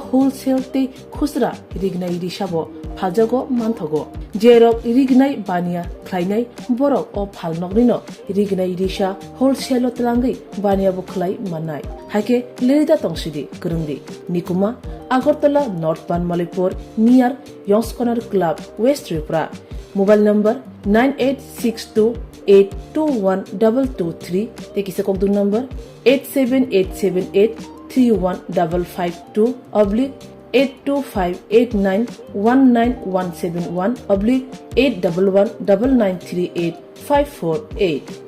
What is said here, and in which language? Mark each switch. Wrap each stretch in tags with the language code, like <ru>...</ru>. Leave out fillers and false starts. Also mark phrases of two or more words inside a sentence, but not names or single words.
<trp>होलसेल ते खुसरा रिगनाय रिसाबो फालजागो मानथगो जेरक रिगनाय बानिया ख्लायनाय बरक अ फाल नकनिनो रिगनाय रिसा होलसेल तलांगै बानियाबो ख्लाय मानाय हाइके लिरिदा तंसिदि करंदि निकुमा आगरतला नॉर्थ बानमालीपुर नियर यंग्स कॉर्नर क्लब वेस्ट त्रिपुरा</trp> <en>mobile number</en> <trp>9862821223 ते किसे कोक दूर नंबर 8787831951718119938</trp>